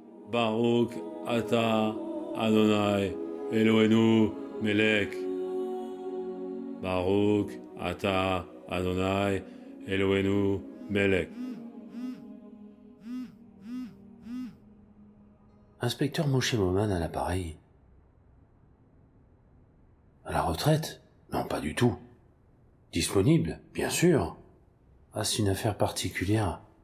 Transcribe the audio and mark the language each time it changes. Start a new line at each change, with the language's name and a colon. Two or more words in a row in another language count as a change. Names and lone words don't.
Hebrew: ברוך אתה אדוני אלוהינו מלך. ברוך אתה אדוני אלוהינו מלך.
French: Inspecteur Moshe Moman à l'appareil. À la retraite? Non, pas du tout. Disponible, bien sûr. Ah, c'est une affaire particulière.